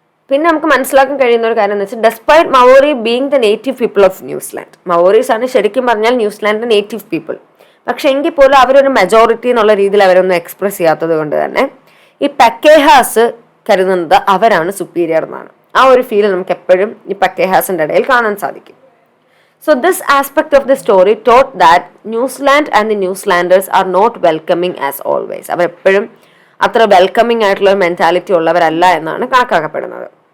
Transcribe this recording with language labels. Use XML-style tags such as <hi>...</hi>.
<ml>പിന്നെ നമുക്ക് മനസ്സിലാക്കാൻ കഴിയുന്ന ഒരു കാര്യം എന്ന് വെച്ചാൽ,</ml> <en>despite മവോറി being the native people of New Zealand,</en> <ml>മവോറീസ് ആണ് ശരിക്കും പറഞ്ഞാൽ ന്യൂസിലാൻഡിന്റെ നേറ്റീവ് പീപ്പിൾ, പക്ഷെ എങ്കിൽ പോലും അവരൊരു മെജോറിറ്റി എന്നുള്ള രീതിയിൽ അവരൊന്നും എക്സ്പ്രസ് ചെയ്യാത്തത് കൊണ്ട് തന്നെ ഈ പക്കേഹാസ് കരുതുന്നത് അവരാണ് സുപ്പീരിയർ എന്നാണ്. ആ ഒരു ഫീൽ നമുക്ക് എപ്പോഴും ഈ പക്കേഹാസിന്റെ ഇടയിൽ കാണാൻ സാധിക്കും.</ml> <en>So this aspect of the story taught that New Zealand and the New Zealanders are not welcoming as always.</en> <ml>അവർ എപ്പോഴും അത്ര വെൽക്കമിംഗ് ആയിട്ടുള്ള മെന്റാലിറ്റി ഉള്ളവരല്ല എന്നാണ് കണക്കാക്കപ്പെടുന്നത്.</ml>